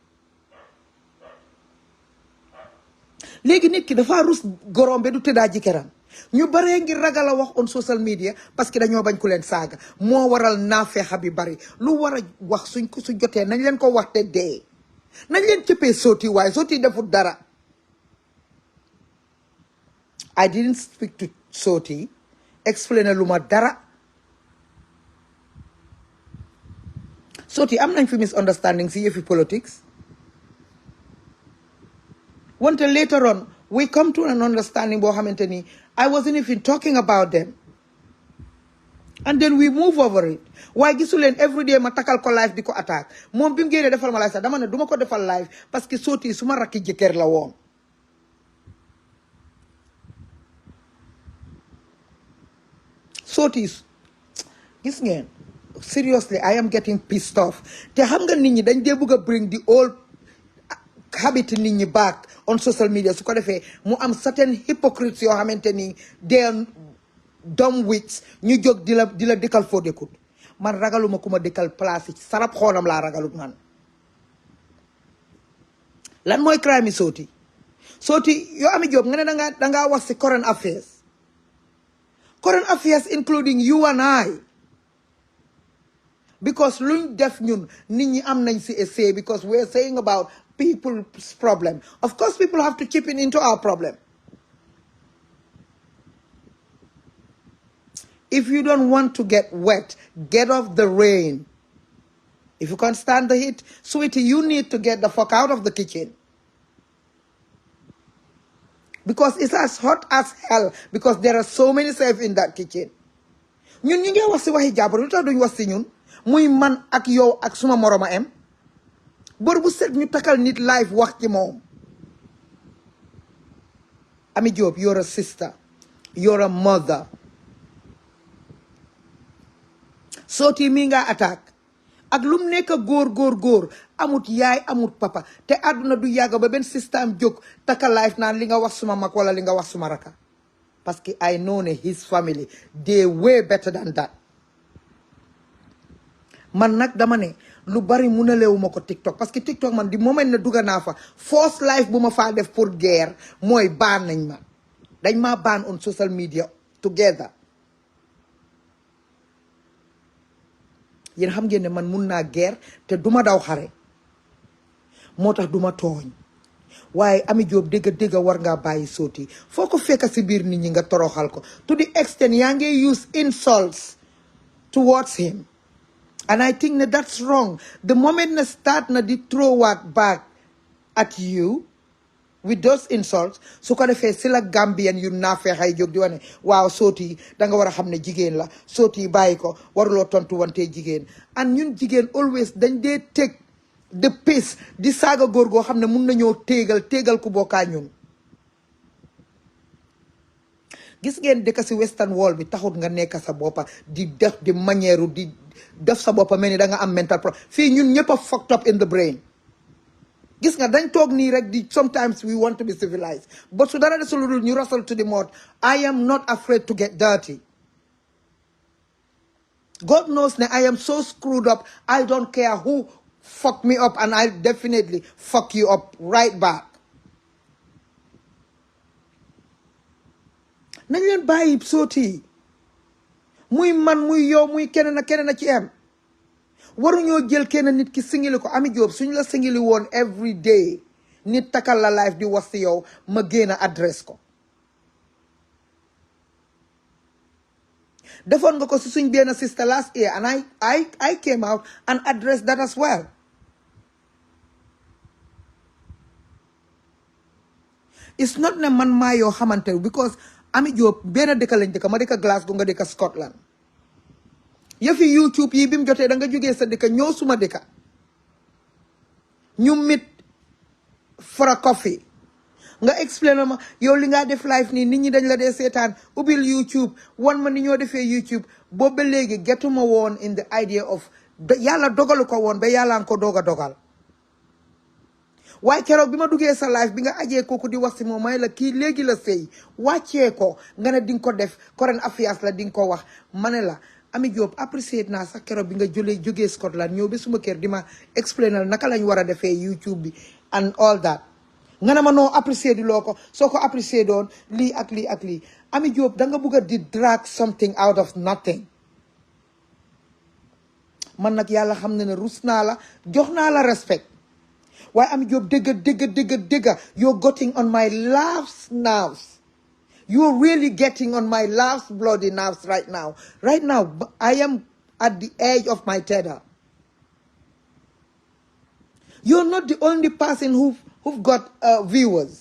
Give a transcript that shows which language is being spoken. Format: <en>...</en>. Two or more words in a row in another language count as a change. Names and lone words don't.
<wo>léegi nit ki dafa rus gorom be du tëddaa jëkkëram ñu baree ngir ragal a wax</wo> <en>on social media</en> <fr>parce que</fr> <wo>dañoo bañ ku leen saaga moo waral naafeexa bi bari lu war a wax su jotee nañ leen ko wax te dee nañ leen cëppee Sooti waaye Sooti deful dara</wo> <en>I didn't speak to Sooti explain</en> <wo>lu ma dara Soti am nañ fi misunderstanding si yëfi politics wante</wo> <en>later on we come to an understanding</en> <wo>boo xamante ni</wo> <en>I wasn't even talking about them and then we move over it</en> <wo>waaye gisu leen</wo> <en>every day</en> <wo>ma takal ko live di ko attaque moom bi mu génnee defal ma live sax dama ne duma ko defal live</wo> <fr>parce que</fr> <wo>Soti suma rakki jëkkër la woon Soti gis ngeen</wo> <en>seriously I am getting pissed off</en> <wo>te xam nga nit ñi dañ dee bëgg a</wo> <en>bring the old habit</en> <wo>nit ñi</wo> <en>back on social media</en> <wo>su ko defee mu am</wo> <en>certain hypocrites</en> <wo>yoo xamante ni</wo> <en>they are dumb wits</en> <wo>ñu jóg di la dëkkal foo dëkkut man ragaluma ku ma dëkkal place yi sarab xoonam laa ragalut man lan mooy crime yi Soti yoo Ami Jobe nga ne dangaa wax si</wo> <en>current affairs including you and I because</en> <wo>luñ def ñun nit ñi am nañ si</wo> <en>a say because we're saying about people's problem. Of course people have to chip in into our problem. If you don't want to get wet, get off the rain. If you can't stand the heat, sweetie, you need to get the fuck out of the kitchen. Because it's as hot as hell because there are so many chefs in that kitchen.</en> <wo>ñun ñu ngi wax si waxi jàmbur lu tax duñ wax si ñun muy man ak yow ak suma moroma em bor bu set ñu takal nit live wax ci moom Ami Jobe,</wo> <en>you're a sister, you're a mother.</en> <wo>Soti mi nga attaque ak lum nekk góor amut yaay amut papa te àdduna du yàgg ba benn système jóg taka life naan li nga wax suma mag wala li nga wax suma raka parce que</wo> <en>I know</en> <wo>ne</wo> <en>his family they way better than that</en> <wo>man nag dama ne lu bari munalewu ma ko TikTok</wo> <fr>parce que</fr> <wo>TikTok man di moment ne dugga naa fa</wo> <en>first life</en> <wo>bu ma faa def</wo> <fr>pour guerre</fr> <wo>mooy baan nañ ma dañ ma baan</wo> <en>on social media together</en> <wo>yéen xam ngeen ne man mun naa guerre te duma daw xare moo tax duma tooñ waaye Ami Jobe dégga war ngaa bàyyi Soti foo ko fekk si biir nit ñi nga toroxal ko</wo> <en>to the extent</en> <wo>yaa ngi</wo> <en>use insults towards him and I think that that's wrong the moment</en> <wo>na start na di</wo> <en>throw back at you with those insults</en> <wo>su ko defee si la Gambian yu naafeexay jóg di wane waaw Soti danga war a xam ne jigéen la Soti bàyyi ko waruloo tontu wante jigéen and ñun jigéen always dañ dee</wo> <en>take the piece</en> <wo>di saaga góor goo xam ne mun nañoo téegal ku bokkaa ñun gis ngeen dëkk si</wo> <en>western wall</en> <wo>bi taxut nga nekk sa boppa di def di manière di def sa boppa mel ni da nga am</wo> <en>mental problem</en> <wo>fii ñun ñëpp a</wo> <en>fucked up in the brain</en> <wo>gis nga dañ toog nii rek di</wo> <en>sometimes we want to be civilized but</en> <wo>su dara desul lu dul ñu</wo> <en>rustle to the mud I am not afraid to get dirty God knows</en> <wo>ne</wo> <en>I am so screwed up I don't care who fuck me up and I'll definitely fuck you up right back</en> <wo>nañ leen bàyyi Soti muy man muy yow muy keneen a ci am waruñoo jël kenn nit ki singili ko Ami Jobe suñ la singili woon</wo> <en>every day</en> <wo>nit takal la life di wax si yow ma génn adresse ko defoon nga ko si suñ benn sister</wo> <en>last year and I came out and addressed that as well it's not</en> <wo>ne man maa yoo xamante because Ami Jobe benn dëkk lañ dëkk ma dëkk Glasgow nga dëkk Scotland yëfi YouTube yi bi mu jotee da nga jógee sa dëkk ñëw suma dëkk ñu mit</wo> <en>for a coffee</en> <wo>nga explain ma yow li nga def live nii nit ñi dañ la dee seetaan ubbil YouTube wan ma ni ñoo defee YouTube boobu ba léegi getuma woon</wo> <en>in the idea of</en> <wo>yàlla dogalu ko woon ba yàlla nga ko doog a dogal waaye keroog bi ma duggee sa live bi nga ajee kooku di wax si moom may la kii léegi la sëy wàccee ko nga ne di nga ko def</wo> <en>current affairs</en> <wo>la di nga ko wax ma ne la Ami Jobe apprécié naa sax keroog bi nga jógee Scotland ñëw ba suma kër di ma explainal naka lañ war a defee YouTube bi</wo> <en>and all that</en> <wo>nga ne ma noo apprécié di loo ko soo ko apprécié doon lii ak lii ak lii Ami Jobe da nga bëgg a di</wo> <en>drag something out of nothing</en> <wo>man nag yàlla xam ne rus naa la jox naa la respect waaye Ami Jobe dëgga</wo> <en>you're getting on my last nerves you're really getting on my last bloody nerves right now I am at the edge of my tether You're not the only person who've got viewers.</en>